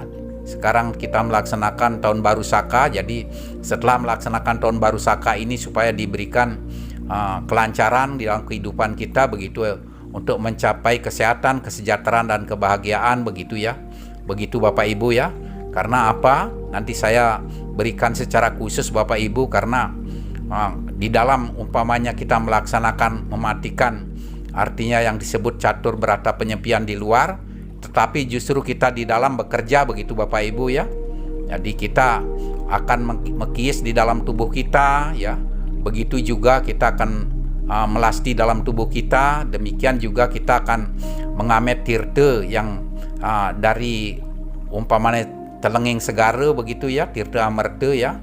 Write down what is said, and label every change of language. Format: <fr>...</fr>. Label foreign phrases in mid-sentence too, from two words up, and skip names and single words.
<id>Sekarang kita melaksanakan tahun baru Saka, jadi setelah melaksanakan tahun baru Saka ini supaya diberikan kelancaran di dalam kehidupan kita begitu, untuk mencapai kesehatan, kesejahteraan dan kebahagiaan begitu ya. Begitu Bapak Ibu ya. Karena apa? Nanti saya berikan secara khusus Bapak Ibu, karena di dalam umpamanya kita melaksanakan mematikan, artinya yang disebut catur berata penyepian di luar, tetapi justru kita di dalam bekerja begitu Bapak Ibu ya. Jadi kita akan mengkiis di dalam tubuh kita ya. Begitu juga kita akan melasti dalam tubuh kita. Demikian juga kita akan mengamet tirta yang dari umpamanya</id> <ban>telenging segara</ban> <id>begitu ya, tirta amerta ya.</id>